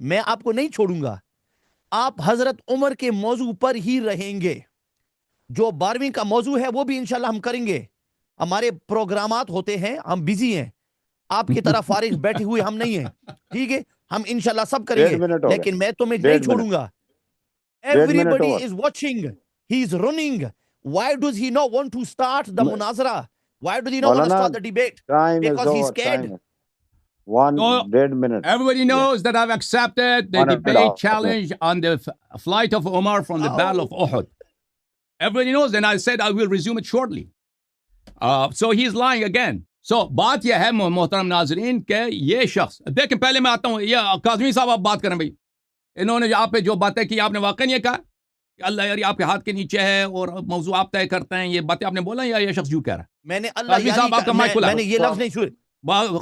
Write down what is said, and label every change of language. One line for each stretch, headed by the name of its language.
Urdu: میں آپ کو نہیں چھوڑوں گا، آپ حضرت عمر کے موضوع پر ہی رہیں گے. جو 12ویں کا موضوع ہے وہ بھی انشاءاللہ ہم کریں گے. ہمارے پروگرامات ہوتے ہیں، ہم بزی ہیں، آپ کی طرح فارغ بیٹھے ہوئے ہم نہیں ہیں، ٹھیک ہے. ہم انشاءاللہ سب کریں گے، لیکن میں تمہیں نہیں چھوڑوں گا.
English: Everybody is watching. He is running. Why does he not want to start the munazara? Why does he not want to start the debate? Because he's scared. 1 minute. Everybody knows that I've accepted the debate challenge on the flight of Omar from the Battle of Uhud. Everybody knows, and I said I will resume it shortly. So he's lying again.
Urdu: So بات یہ ہے محترم ناظرین کہ یہ شخص، دیکھیں پہلے میں آتا ہوں، یہ کاظمی صاحب آپ بات کریں بھائی. انہوں نے آپ پہ جو باتیں کی، آپ نے واقعی یہ کہا کہ اللہ یاری آپ کے ہاتھ کے نیچے ہے اور موضوع آپ طے کرتے ہیں، یہ باتیں آپ نے بولا یا یہ شخص جو کہہ رہا ہے؟ میں نے اللہ یاری میں نے یہ لفظ نہیں سنے.